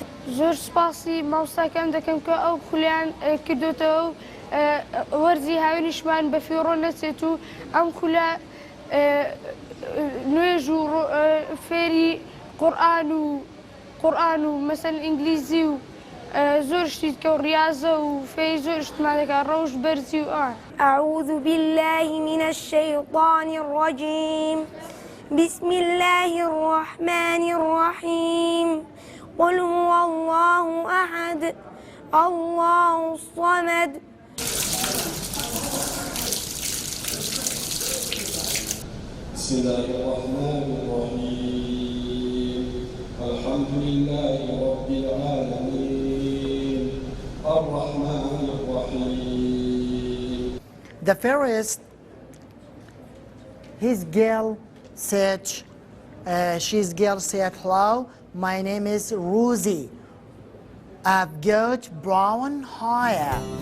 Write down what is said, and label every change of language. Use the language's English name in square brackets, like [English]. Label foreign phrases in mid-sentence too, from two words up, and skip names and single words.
[Central Kurdish] زۆر سوپاسی مامۆستاکان دەکەم کە ئەو خولیان کردوتەوە و وەرزی هاوینیشمان بە فیڕۆ نەچێت و ئەم خولە نوێژ و فێری قورئان و مەسەن ئینگلیزی و زۆر شتی کە و ڕیاضە و فێری زۆر شتمان دەکات، ڕەوش بەرزی و ئەوان. [Arabic] أعوذ بالله من الشيطان الرجيم. بسم الله الرحمن الرحيم. قل هو الله أحد الله الصمد. بسم الله الرحمن الرحيم. الحمد لله رب العالمين الرحمن الرحيم. [English] The first, his girl said, his girl said, hello, my name is Rosie. I've got brown hair.